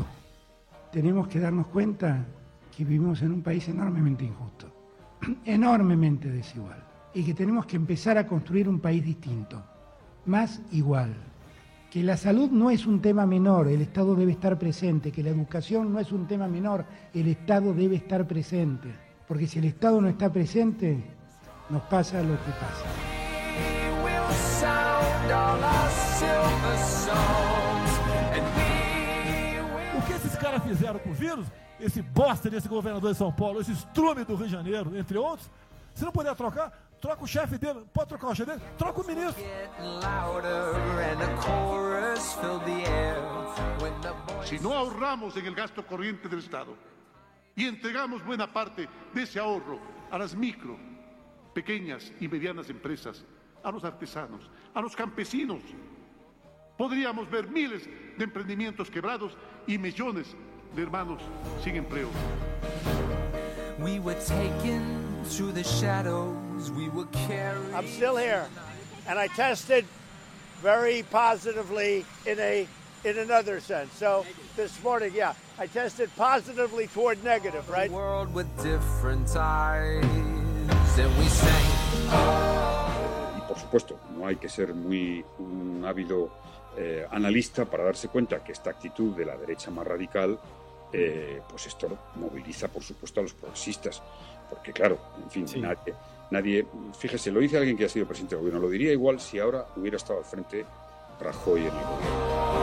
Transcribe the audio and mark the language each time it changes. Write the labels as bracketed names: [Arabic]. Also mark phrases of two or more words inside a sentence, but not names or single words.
[Spanish] Tenemos que darnos cuenta que vivimos en un país enormemente injusto, enormemente desigual, y que tenemos que empezar a construir un país distinto, más igual. Que la salud no es un tema menor, el Estado debe estar presente. Que la educación no es un tema menor, el Estado debe estar presente. Porque si el Estado no está presente, nos pasa lo que pasa. [Portuguese] O que esses caras fizeram com o vírus, esse bosta desse governador de São Paulo, esse estrume do Rio de Janeiro, entre outros, se não puder trocar, troca o chefe dele, pode trocar o chefe dele, troca o ministro. [Spanish] Si no ahorramos en el gasto corriente del Estado y entregamos buena parte de ese ahorro a las micro, pequeñas y medianas empresas, a los artesanos, a los campesinos, podríamos ver miles de emprendimientos quebrados y millones de hermanos sin empleo. [English] We were taken through the shadows, we were carried. I'm still here, and I tested very positively in another sense. So this morning, yeah, I tested positively toward negative, right? A world with different eyes, and we sang. [Spanish] Y por supuesto, no hay que ser muy un ávido analista para darse cuenta que esta actitud de la derecha más radical, pues esto moviliza, por supuesto, a los progresistas. Porque claro, en fin, sí. nadie, fíjese, lo dice alguien que ha sido presidente del gobierno, lo diría igual si ahora hubiera estado al frente Rajoy en el gobierno.